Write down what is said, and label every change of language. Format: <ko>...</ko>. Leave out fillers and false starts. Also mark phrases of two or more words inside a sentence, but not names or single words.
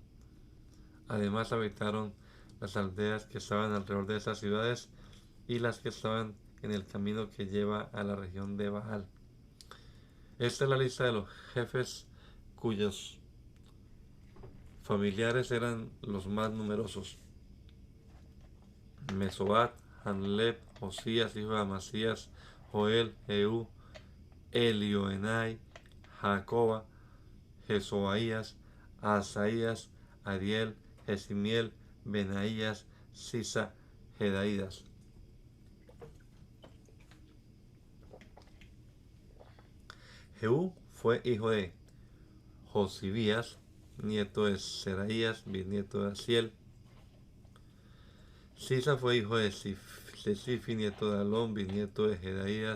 <es>Además habitaron las aldeas que estaban alrededor de esas ciudades y las que estaban en el camino que lleva a la región de Baal. Esta es la lista de los jefes cuyos familiares eran los más numerosos: Mesobat, Hanleb, Josías, hijo de Amasías, Joel, Jehú, Elioenai, Jacoba, Jesoaías, Asaías, Ariel, Jesimiel, Benaías, Sisa, Jedaídas. Jehú fue hijo de Josibías, nieto de Seraías, bisnieto de Asiel. Sisa fue hijo de Sifi, nieto de Alón, bisnieto de Jedaías.</es>